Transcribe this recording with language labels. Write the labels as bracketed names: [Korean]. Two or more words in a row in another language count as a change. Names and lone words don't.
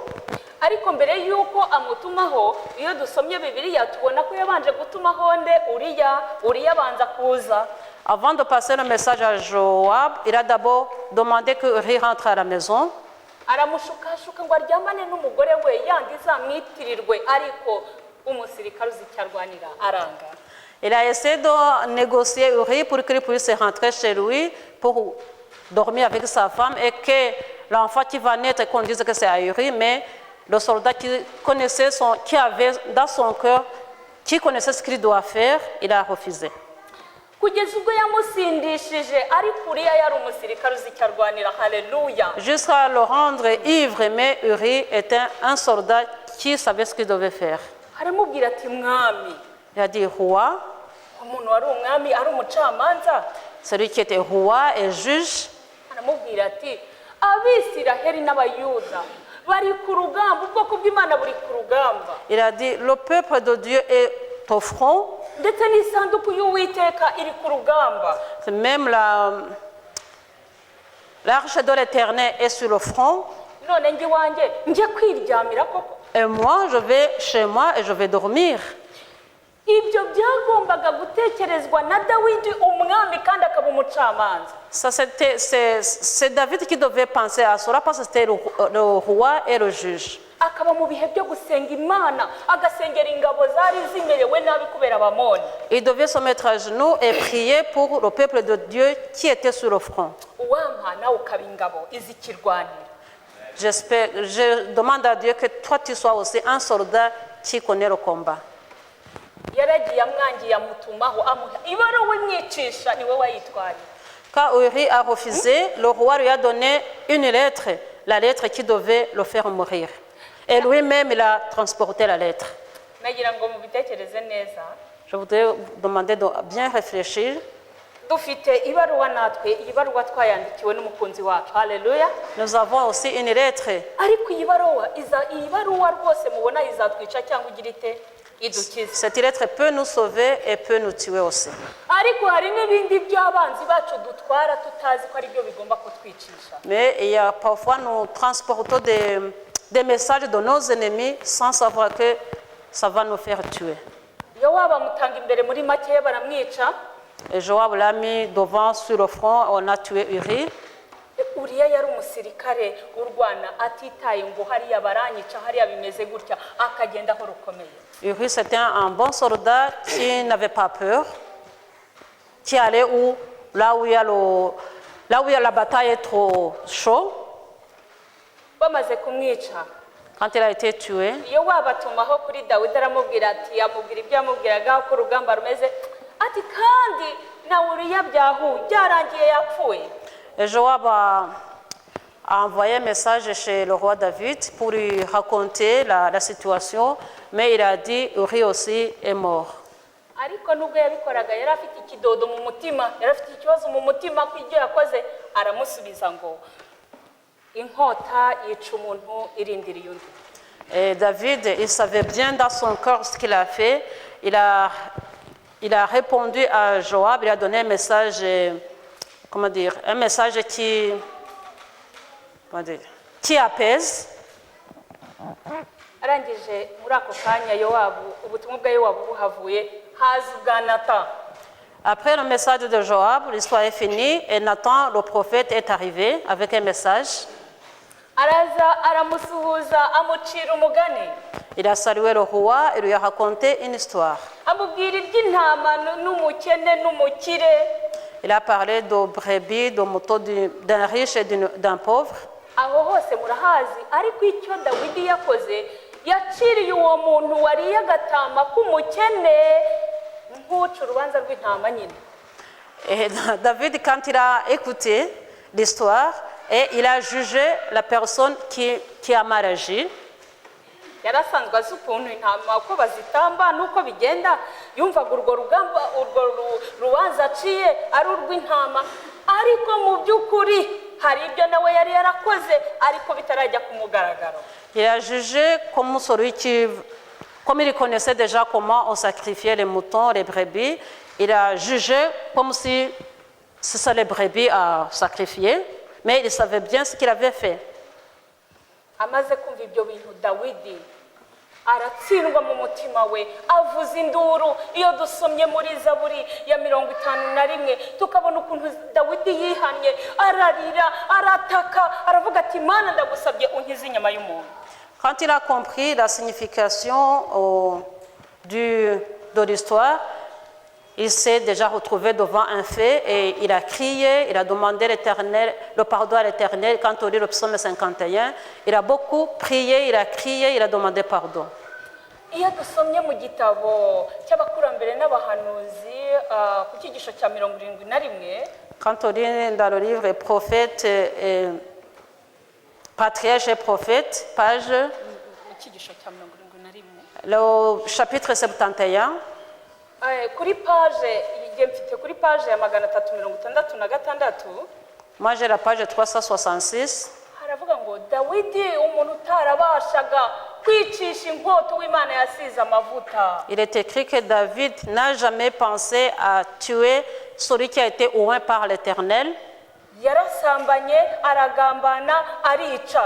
[Kinyarwanda] Ariko mbere yuko amutumaho iyo dusomye Bibiliya tubona ko yabanje gutumaho nde Uriya banza kuza. [French] Avant de passer le message à Joab, il a d'abord demandé que Uri rentre à la maison. [Kinyarwanda] Aramushukashuka ngo aryamane n'umugore we yandi zamwitirirwe ariko umusirikare uzicyarwanira aranga. [French] Il a essayé de négocier Uri pour qu'il puisse rentrer chez lui pour dormir avec sa femme et que l'enfant qui va naître qu'on dise que c'est à Uri, mais le soldat qui avait dans son cœur, qui connaissait ce qu'il doit faire, il a refusé. [Kinyarwanda] Kugeza ubwo yamusindishije ariko Uriya yari umusirikare uzicyarwanira. Haleluya. [French] Jusqu'à le rendre ivre, mais Uri était un soldat qui savait ce qu'il devait faire. [Kinyarwanda] Aramubwira ati mwami. [French] Il a dit roi. [Kinyarwanda] Umuntu wari umwami ari umucamanza. [French] Celui qui était roi et juge. [Kinyarwanda] Aramubwira ati Abisiraheli n'Abayuda bari ku rugamba, ubwoko bw'Imana buri ku rugamba. [French] Il a dit le peuple de Dieu est au front. [Kinyarwanda] Ndetse n'isanduku y'Uwiteka iri ku rugamba. [French] Même l'arche de l'Éternel est sur le front. [Kinyarwanda] None ngi wanjye nje kwiryamira koko. [French] Et moi, je vais chez moi et je vais dormir. [Kinyarwanda] Ibyo byagombaga gutekerezwa na Dawidi umwami kandi akaba umucamanza. [French] C'est David qui devait penser à cela parce que c'était le roi et le juge. [Kinyarwanda] Akaba mu bihe byo gusenga Imana agasengera ingabo zari zimerewe nabi kubera Abamoni. [French] Il devait se mettre à genoux et prier pour le peuple de Dieu qui était sur le front. [Kinyarwanda] Uwampa nawe ukaba ingabo izikirwanira. [French] Je demande à Dieu que toi tu sois aussi un soldat qui connaît le combat. [Kinyarwanda] Yaragiye amwangiye amutumaho amuha ibaruwa imwicisha niwe wayitwaye. [French] Quand Uri a refusé, le roi lui a donné une lettre, la lettre qui devait le faire mourir. Et lui-même, il a transporté la lettre. [Kinyarwanda] nagira ngo mubitekereze neza. [French] Je voudrais vous demander de bien réfléchir. [Kinyarwanda] Dufite ibaruwa natwe, iyi baruwa twayandikiwe n'umukunzi wacu. Haleluya. [French] Nous avons aussi une lettre. [Kinyarwanda] Ariko iyi baruwa rwose mubona izatwica cyangwa igira ite idukiza. [French] Cette lettre peut nous sauver et peut nous tuer aussi. [Kinyarwanda] Ariko hari n'ibindi by'abanzi bacu dutwara tutazi ko ari byo bigomba kutwicisha. [French] Mais il y a parfois nous transportons des messages de nos ennemis sans savoir que ça va nous faire tuer. [Kinyarwanda] Yowabu amutanga imbere muri make baramwica. [French] Et Joab l'a mis devant sur le front, on a tué Uri. [Kinyarwanda] Uriya yari umusirikare urwana atitaye ngo hariya baranyica hariya bimeze gutya akagenda aho rukomeye. [French] Uri, c'était un bon soldat qui n'avait pas peur, qui allait là où il y a la bataille est trop chaud. [Kinyarwanda] Bamaze kumwica, [French] Quand il a été tué, [Kinyarwanda] Yowabu atumaho kuri Dawidi aramubwira ati amubwira ibyo yamubwiraga ko urugamba rumeze ati kandi na Uriya byarangiye yapfuye. [French] et Joab a envoyé un message chez le roi David pour lui raconter la situation, mais il a dit Uri aussi est mort. [Kinyarwanda] Ariko nubwo yabikoraga yari afite ikidodo mu mutima, yari afite ikibazo mu mutima ko ibyo yakoze, aramusubiza ngo inkota yica umuntu irindiriye undi. [French] Et David, il savait bien dans son cœur ce qu'il a fait. Il a répondu à Joab, il a donné un message, un message qui apaise. [Kinyarwanda] Arangije muri ako kanya Yowabu, ubutumwa bwa Yowabu buhavuye, haza ubwa Nathan. [French] Après le message de Joab, l'histoire est finie et Nathan, le prophète, est arrivé avec un message. [Kinyarwanda] Araza aramusuhuza amucira umugani. [French] Il a salué le roi et lui a raconté une histoire. [Kinyarwanda] Amubwira iby'intama n'umukene n'umukire. [French] Il a parlé de brebis, de moutons, d'un riche et d'un pauvre. [Kinyarwanda] Aho hose murahazi, ariko icyo Dawidi yakoze yaciriye uwo muntu wariye agatama k'umukene nk'uca urubanza rw'intama nyine. [French] Et David, quand il a écouté l'histoire, et il a jugé la personne qui a mal agi. [Kinyarwanda] Yarasanzwe azi ukuntu intama uko bazitamba n'uko bigenda, yumvaga urwo rubanza aciye ari urw'intama, ariko mu by'ukuri hari ibyo nawe yari yarakoze ariko bitarajya ku mugaragaro. [French] Il a jugé comme celui comme il connaissait déjà comment on sacrifiait les moutons, les brebis, il a jugé comme si ce sont les brebis à sacrifier, mais il savait bien ce qu'il avait fait. [Kinyarwanda] Amaze kumva ibyo bintu Dawidi aratsindwa mu mutima we, avuza induru. Iyo dusomye muri Zaburi ya 51 tukabona ukuntu Dawidi yihanye, ararira, arataka, aravuga ati Mana ndagusabye unkize inyama y'umuntu. [French] Quand il a compris la signification de l'histoire, il s'est déjà retrouvé devant un fait et il a crié, il a demandé le pardon à l'Éternel. Quand on lit le psaume 51, il a beaucoup prié, il a crié, il a demandé pardon. [Kinyarwanda] Iyo dusomye mu gitabo cy'abakurambere n'abahanuzi ku cyigisho cya 71, [French] quand on lit dans le livre Prophètes, Patriarches et Prophètes, page, le chapitre 71, [Kinyarwanda] kuri page igihe mfite kuri page ya 366, [French] moi j'ai la page 366. [Kinyarwanda] haravuga ngo Dawidi umuntu utarabashaga kwicisha inkota w'Imana yasize amavuta. [French] Il est écrit que David n'a jamais pensé à tuer celui qui a été oint par l'Éternel. [Kinyarwanda] Yarasambanye, aragambana, arica.